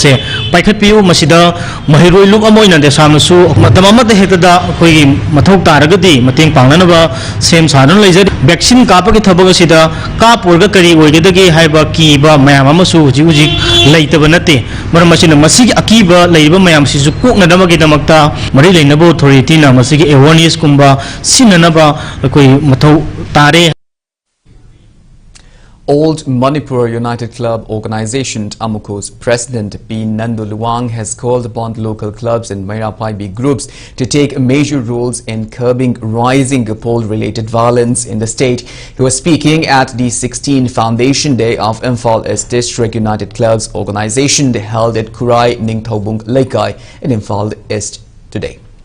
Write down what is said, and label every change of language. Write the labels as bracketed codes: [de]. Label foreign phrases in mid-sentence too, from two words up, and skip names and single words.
[mni] se paikhatpiu masida mahiroi luk amoina desam ꯃꯌꯥꯝꯅꯁꯨ ꯃꯇꯝ ꯑꯃꯗ ꯍꯦꯛꯇꯗ ꯑꯩꯈꯣꯏꯒꯤ ꯃꯊꯧ ꯇꯥꯔꯒꯗꯤ ꯃꯇꯦꯡ ꯄꯥꯡꯅꯅꯕ ꯁꯦꯝ ꯁꯥꯗꯨꯅ ꯂꯩꯖꯔꯤ ꯚꯦꯛꯁꯤꯟ ꯀꯥꯞꯄꯒꯤ ꯊꯕꯛ ꯑꯁꯤꯗ ꯀꯥꯞꯄꯨꯔꯒ ꯀꯔꯤ ꯑꯣꯏꯒꯗꯒꯦ ꯍꯥꯏꯕ ꯀꯤꯕ ꯃꯌꯥꯝ ꯑꯃꯁꯨ ꯍꯧꯖꯤꯛ ꯂꯩꯇꯕ ꯅꯠꯇꯦ ꯃꯔꯝ ꯑꯁꯤꯅ ꯃꯁꯤꯒꯤ ꯑꯀꯤꯕ ꯂꯩꯔꯤꯕ ꯃꯌꯥꯝꯁꯤꯁꯨ ꯀꯣꯛꯅꯅꯕꯒꯤꯗꯃꯛꯇ ꯃꯔꯤ ꯂꯩꯅꯕ ꯑꯣꯊꯣꯔꯤꯇꯤꯅ ꯃꯁꯤꯒꯤ ꯑꯦꯋꯥꯔꯅꯦꯁ ꯀꯨꯝꯕ ꯁꯤꯟꯅꯅꯕ ꯑꯩꯈꯣꯏ ꯃꯊꯧ ꯇꯥꯔꯦ [en] Old Manipur United Club Organization Amuko's president P. Nandu Luwang has called upon local clubs and Mairapaibi groups to take major roles in curbing rising poll-related violence in the state. He was speaking at the 16th Foundation Day of Imphal East District United Clubs Organization held at Kurai Ningthaubung Laikai in Imphal East today.